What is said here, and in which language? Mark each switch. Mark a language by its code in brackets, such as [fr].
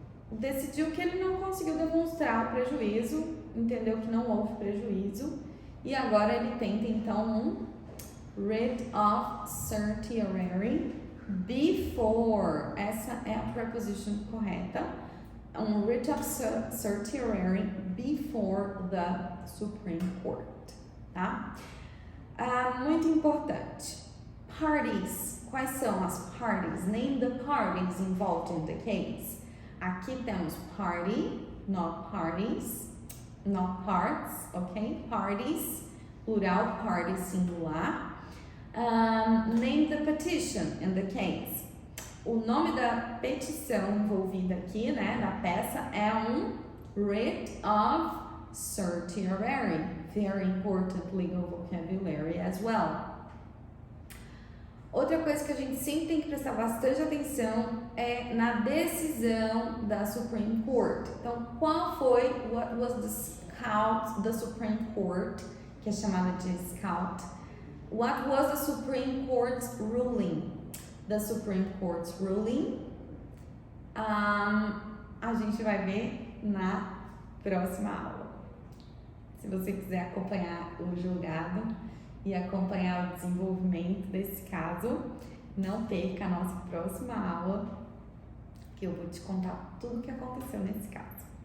[pt] decidiu que ele não conseguiu demonstrar o prejuízo, entendeu que não houve prejuízo, e agora ele tenta então um [en] writ of certiorari before, essa é a preposition correta, um writ of certiorari before the Supreme Court, [pt] tá? Muito importante, parties, quais são as parties? [en] Name the parties involved in the case. [pt] Aqui temos [en] party, not parties, not parts, ok? Parties, plural, party, singular. Name the petition in the case. [pt] O nome da petição envolvida aqui, né, na peça, é um writ of certiorari. [en] Very important legal vocabulary as well. [pt] Outra coisa que a gente sempre tem que prestar bastante atenção é na decisão da Supreme Court. Então, qual foi, [en] what was the Supreme Court, [pt] que é chamada de SCOUT, [en] what was the Supreme Court's ruling? The Supreme Court's ruling, [pt] a gente vai ver na próxima aula. Se você quiser acompanhar o julgado e acompanhar o desenvolvimento desse caso, não perca a nossa próxima aula, que eu vou te contar tudo o que aconteceu nesse caso.